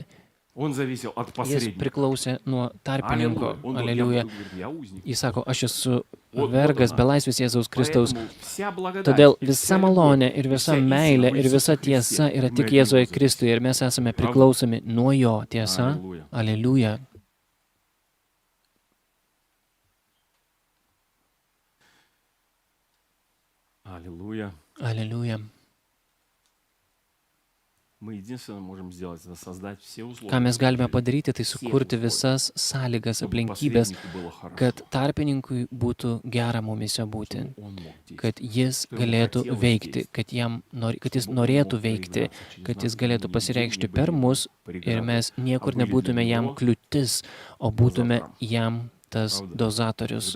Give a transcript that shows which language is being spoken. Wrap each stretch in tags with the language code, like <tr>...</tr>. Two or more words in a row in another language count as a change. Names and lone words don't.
<lt>Jis priklausė nuo tarpininko. Aleliuja. Jis sako, aš esu vergas, belaisvis Jėzaus Kristaus. Todėl visa malonė ir visa meilė ir visa tiesa yra tik Jėzuje Kristuje ir mes esame priklausomi nuo jo. Tiesa? Aleliuja.</lt> <ru>Аллилуйя.</ru> <lt>Aleliuja.</lt> <ru>Мы единственное можем сделать, это создать все условия.</ru> <lt>Ką mes galime padaryti, tai sukurti visas sąlygas, aplinkybės, kad tarpininkui būtų gera mumise būti, kad jis galėtų veikti, kad jis norėtų veikti, kad jis galėtų pasireikšti per mus ir mes niekur nebūtume jam kliūtis, o būtume jam tas dozatorius.</lt>